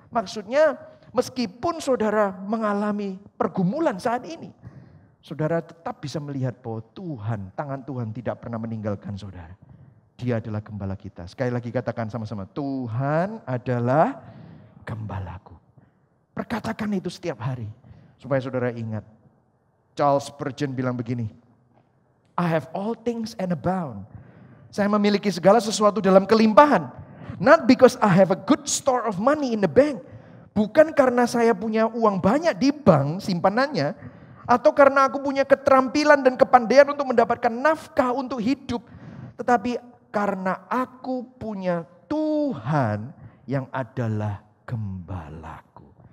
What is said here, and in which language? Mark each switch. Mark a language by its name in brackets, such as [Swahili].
[Indonesian] Maksudnya meskipun saudara mengalami pergumulan saat ini, saudara tetap bisa melihat bahwa Tuhan, tangan Tuhan tidak pernah meninggalkan saudara. Dia adalah gembala kita. Sekali lagi katakan sama-sama, Tuhan adalah gembalaku. Perkatakan itu setiap hari supaya saudara ingat. [English] Charles Spurgeon [Indonesian] bilang begini, [English] I have all things and abound. [Indonesian] Saya memiliki segala sesuatu dalam kelimpahan. [English] Not because I have a good store of money in the bank. [Indonesian] Bukan karena saya punya uang banyak di bank simpanannya. Atau karena aku punya keterampilan dan kepandaian untuk mendapatkan nafkah untuk hidup. Tetapi karena aku punya Tuhan yang adalah gembalaku.